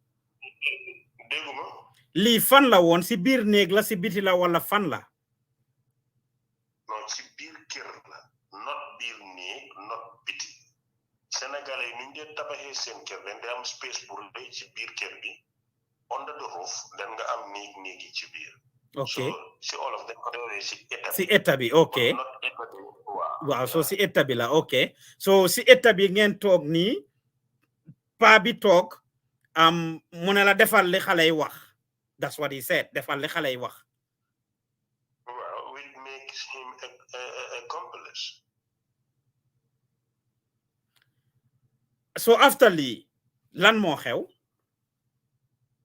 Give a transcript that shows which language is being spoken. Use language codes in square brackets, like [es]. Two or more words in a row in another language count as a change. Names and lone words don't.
[wo] Li fan la woon si biir néeg la si biti la wala fan la? Non ci biir kër la not biir néeg not biti. Sénégalais yi ñu ngi tabaxee seen kër dañ di am space pour lay ci biir kër bi [en] under the roof [wo] dañ nga am néeg yi ci biir. [en] Okay. So all of them [wo] si état bi okay. Wow, so si état bi la okay. So si état bi ngeen toog nii pa bi toog mu ne la defal li xale yi wax. [en] That's what he said. [wo] Defal li xale yi wax. [en] Well, which makes him a accomplice. So after [wo] lii lan moo xew?